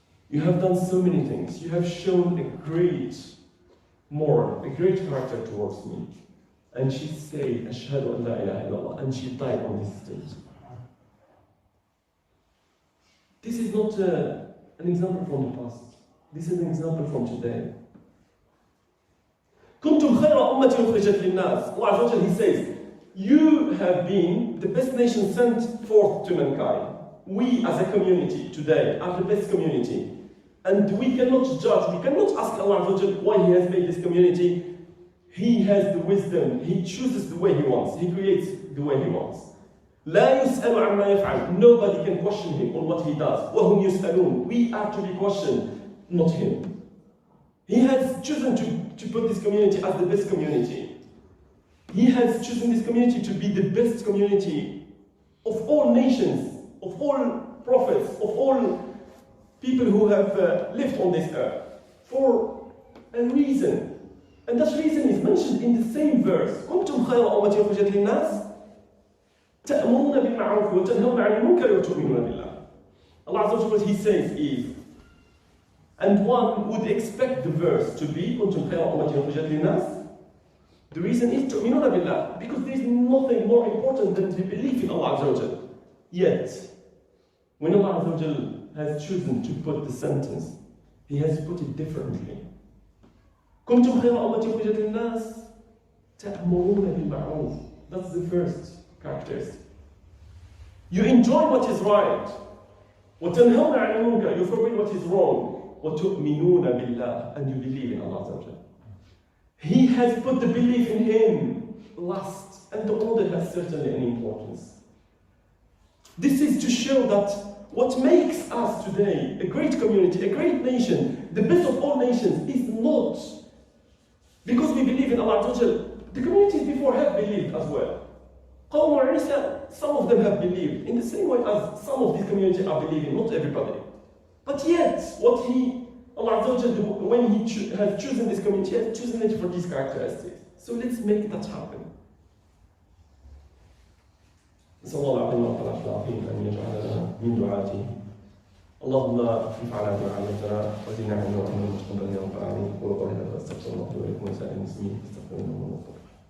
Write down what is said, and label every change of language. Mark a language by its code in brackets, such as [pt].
[en] You have done so many things. You have shown a great moral, a great character towards me. And she said, [ar] Ashhadu an la ilaha illallah, [en] and she died on this stage. This is not an example from the past. This is an example from today. [ar] كنتم خير أمة أخرجت للناس. [en] Allah Azza wa Jalla, He says, you have been the best nation sent forth to mankind. We as a community today are the best community. And we cannot judge, we cannot ask Allah Azza wa Jalla why He has made this community. He has the wisdom, He chooses the way He wants, He creates the way He wants. [ar] لا يسأل عما يفعل. [en] Nobody can question Him on what He does. [ar] وهم يسألون. [en] We are to be questioned, not Him. He has chosen to put this community as the best community. He has chosen this community to be the best community of all nations, of all prophets, of all people who have lived on this earth, for a reason. And that reason is mentioned in the same verse. [ar] كنتم خير أمة أخرجت للناس تأمرون بالمعروف وتنهون عن المنكر وتؤمنون بالله. [en] Allah Azza wa Jalla, He says is, and one would expect the verse to be [ar] كنتم خير أمة أخرجت للناس. [en] The reason is [ar] تؤمنون بالله, [en] because there is nothing more important than the belief in Allah Azza wa Jalla. Yet, when Allah Azza wa Jalla has chosen to put the sentence, He has put it differently. [ar] كنتم خير أمة أخرجت للناس تأمرون بالمعروف. [en] That's the first characteristic. You enjoy what is right. [ar] وتنهون عن المنكر. [en] You forbid what is wrong. [ar] وتؤمنون بالله. [en] And you believe in Allah Azza wa Jalla. He has put the belief in Him last, and the order has certainly an importance. This is to show that what makes us today a great community, a great nation, the best of all nations, is not because we believe in Allah Azza wa Jalla. The communities before have believed as well. Qawm Isa, some of them have believed in the same way as some of these communities are believing, not everybody. But yet, what Allah Azza wa Jalla, when He has chosen this community, He has chosen it for these characteristics. So let's make that happen. [ar] نسأل الله العظيم رب العرش العظيم أن يجعلنا من دعاته. اللهم اخفف على ما علمتنا وزدنا علما وعملا متقبلا يا رب العالمين. قولوا قولي هذا واستغفر الله لي ولكم ولسائر المسلمين فاستغفروه إنه هو الغفور الرحيم.